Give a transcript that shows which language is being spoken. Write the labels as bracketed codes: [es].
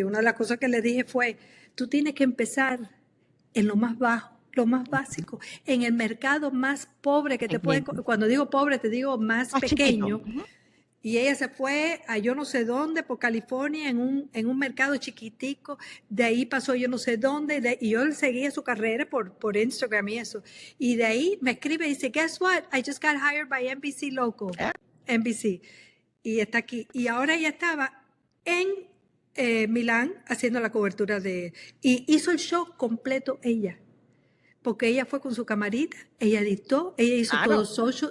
[es] Y una de las cosas que le dije fue, tú tienes que empezar en lo más bajo, lo más básico, en el mercado más pobre que te pueden, cuando digo pobre te digo más pequeño. Y ella se fue a yo no sé dónde, por California, en un mercado chiquitico. De ahí pasó yo no sé dónde. Y yo seguía su carrera por Instagram y eso. Y de ahí me escribe y dice, [en] guess what? I just got hired by NBC Local. [es] NBC. Y está aquí. Y ahora ella estaba en Milán haciendo la cobertura y hizo el show completo ella. Porque ella fue con su camarita, ella editó, ella hizo todo social.